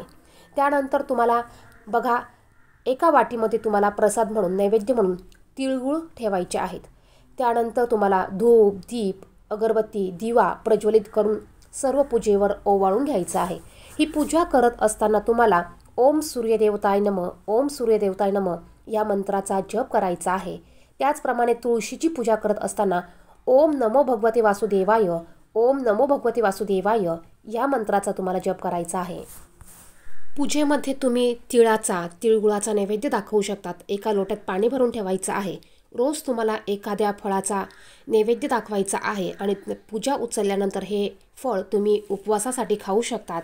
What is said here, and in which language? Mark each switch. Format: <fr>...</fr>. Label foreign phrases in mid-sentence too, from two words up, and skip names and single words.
<mr>त्यानंतर तुम्हाला बघा, एका वाटीमध्ये तुम्हाला प्रसाद म्हणून, नैवेद्य म्हणून तिळगुळ ठेवायचे आहेत. त्यानंतर तुम्हाला धूप दीप अगरबत्ती दिवा प्रज्वलित करून सर्व पूजेवर ओवाळून घ्यायचं आहे. ही पूजा करत असताना तुम्हाला</mr> <sa>ओम सूर्यदेवताय नमः, ओम सूर्यदेवताय नमः</sa> <mr>या मंत्राचा जप करायचा आहे. त्याचप्रमाणे तुळशीची पूजा करत असताना</mr> <sa>ओम नमो भगवते वासुदेवाय, ओम नमो भगवते वासुदेवाय</sa> <mr>या मंत्राचा तुम्हाला जप करायचा आहे. पूजेमध्ये तुम्ही तिळगुळाचा नैवेद्य दाखवू शकतात. एका लोट्यात पाणी भरून ठेवायचं आहे. रोज तुम्हाला एखाद्या फळाचा नैवेद्य दाखवायचा आहे आणि पूजा उचलल्यानंतर हे फळ तुम्ही उपवासासाठी खाऊ शकतात.</mr>